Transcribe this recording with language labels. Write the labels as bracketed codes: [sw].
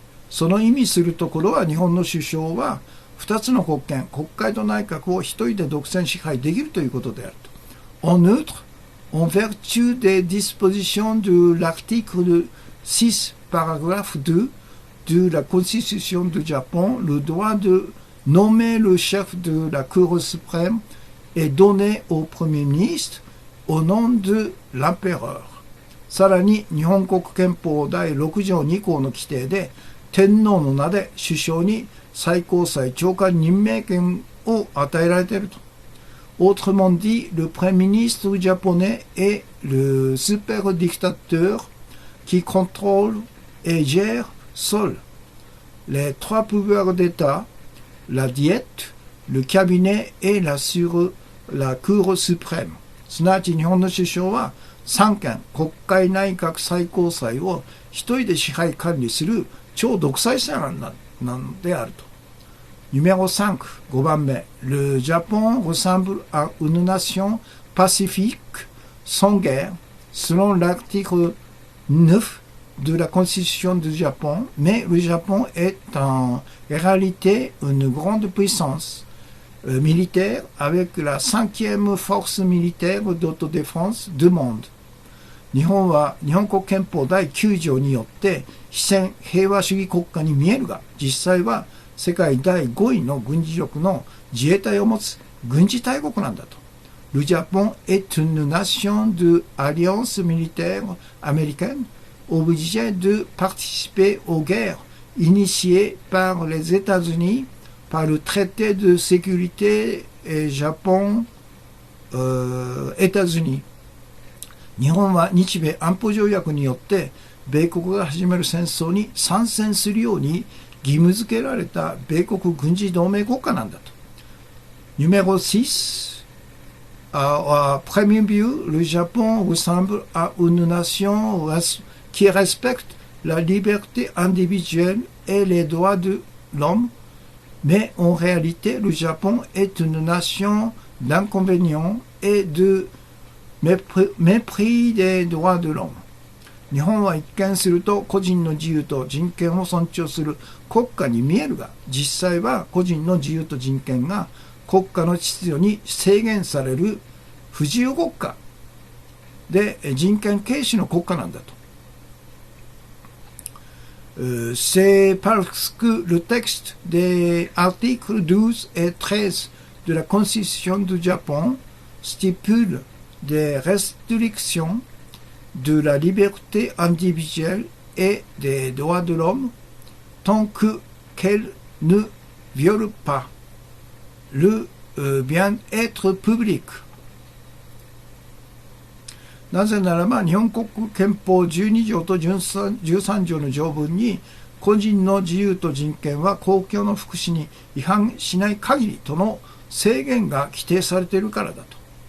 [ja] その意味するところは日本の首相は2つの国権、国会と内閣を一人で独占支配できるということであると。 [fr] En outre, en vertu des dispositions de l'article 6, paragraphe 2 de la Constitution du Japon, le droit de nommer le chef de la Cour suprême est donné au Premier ministre au nom de l'empereur。 [ja] さらに日本国憲法第6条2項の規定で天皇の名で首相に最高裁長官任命権を与えられていると。 [fr] Autrement dit, le Premier ministre japonais est le super dictateur qui contrôle et gère seul les trois pouvoirs d'État, la diète, le cabinet et la Cour suprême。 [ja] すなわち日本の首相は三権国会内閣最高裁を一人で支配管理する超独裁者なんであると。 [fr] Numéro 5, [ja] 5番目。 [fr] Le Japon ressemble à une nation pacifique, sans guerre, selon l'article 9 de la Constitution du Japon, mais le Japon est en réalité une grande puissance militaire avec la 5e force militaire d'autodéfense du monde。 [ja] 日本は日本国憲法第9条によって非戦平和主義国家に見えるが、実際は世界第5位の軍事力の自衛隊を持つ軍事大国なんだと。 [fr] Le Japon est une nation de alliance militaire américaine obligée de participer aux guerres initiées par les États-Unis par le traité de sécurité Japon-États-Unis。 [ja] 日本は日米安保条約によって米国が始める戦争に参戦するように義務付けられた米国軍事同盟国家なんだと。 [fr] Numéro 6. À première vue, le Japon ressemble à une nation qui respecte la liberté individuelle et les droits de l'homme, mais en réalité, le Japon est une nation d'inconvénients et de mépris des droits de l'homme。 [ja] 日本は一見すると個人の自由と人権を尊重する国家に見えるが、実際は個人の自由と人権が国家の秩序に制限される不自由国家で人権軽視の国家なんだと。 [fr] C'est parce que le texte des articles 12 et 13 de la Constitution du Japon stipule des restrictions de la liberté individuelle et des droits de l'homme tant qu'elles ne violent pas le bien-être public。 [ja] なぜならば日本国憲法12条と13条の条文に個人の自由と人権は公共の福祉に違反しない限りとの制限が規定されているからだと。